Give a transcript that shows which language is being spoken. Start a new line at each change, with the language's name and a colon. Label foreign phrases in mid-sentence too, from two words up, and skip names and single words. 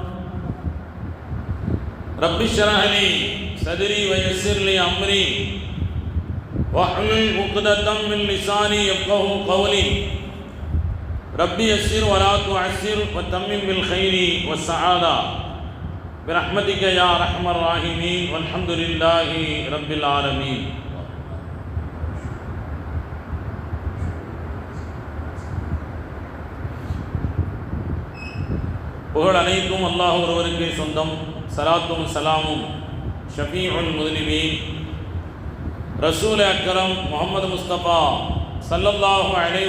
Arabic: رب اشرح لي صدري ويسر لي امري واحلل عقدة من لساني يفقهوا قولي. ربي يسر ولا تعسر وتمم بالخير والسعادة برحمتك يا ارحم الراحمين والحمد لله رب العالمين.
Tamil: புகழ் அனைத்தும் அல்லாஹ் ஒருவருக்கே சொந்தம். சலாத்தும் சலாமும்
Arabic: شفيع المسلمين رسول أكرم محمد مصطفى صلى الله عليه